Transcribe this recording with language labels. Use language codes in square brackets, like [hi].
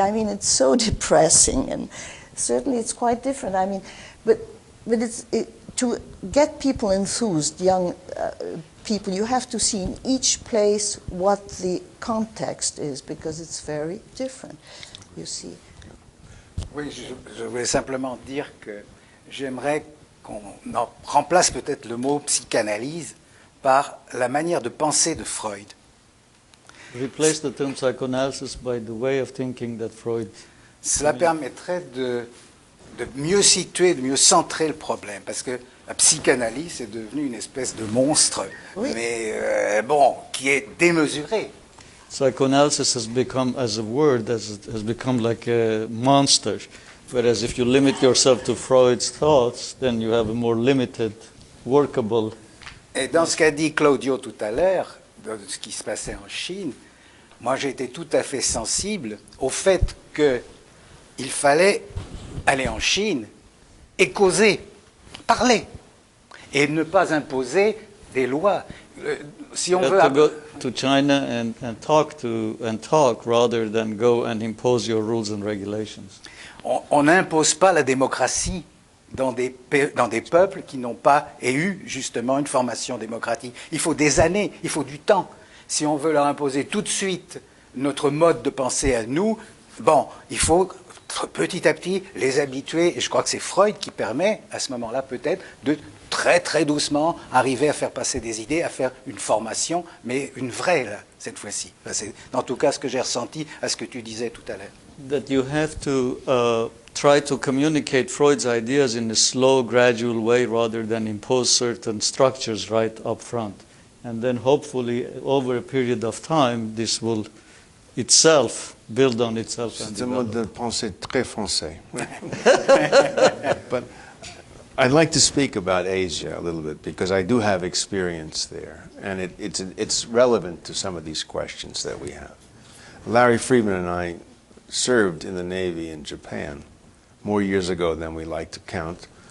[en] I mean, it's so depressing, and certainly it's quite different. I mean, but to get people enthused, young people, you have to see in each place what the context is, because it's very different, you see. [fr] Oui, je voulais simplement dire que j'aimerais qu'on remplace peut-être le mot psychanalyse par la manière de penser de Freud. [en] Replace the term psychoanalysis by the way of thinking that Freud. [fr] Cela permettrait de mieux situer, de mieux centrer le problème, parce que la psychanalyse est devenue une espèce de monstre, oui, mais qui est démesuré. [en] Psychoanalysis has become, as a word, has become like a monster, whereas if you limit yourself to Freud's thoughts, then you have a more limited, workable. [fr] Et dans ce qu'a dit Claudio tout à l'heure, de ce qui se passait en Chine, moi j'ai été tout à fait sensible au fait qu'il fallait aller en Chine et causer, parler, et ne pas imposer des lois. Si on veut [en] to go to China and talk rather than go and impose your rules and regulations. [fr] On n'impose pas la démocratie dans des peuples qui n'ont pas eu justement une formation démocratique. Il faut des années, il faut du temps. Si on veut leur imposer tout de suite notre mode de pensée à nous, il faut petit à petit les habituer. Et je crois que c'est Freud qui permet, à ce moment-là peut-être, de très très doucement arriver à faire passer des idées, à faire une formation, mais une vraie là, cette fois-ci. Enfin, c'est en tout cas ce que j'ai ressenti à ce que tu disais tout à l'heure. [en] That you have to try to communicate Freud's ideas in a slow, gradual way rather than impose certain structures right up front. And then hopefully over a period of time this will itself build on itself. [fr] C'est un mode de pensée très français. [en] But I'd like to speak about Asia a little bit because I do have experience there, and it's relevant to some of these questions that we have. Larry Friedman and I served in the Navy in Japan more years ago than we like to count.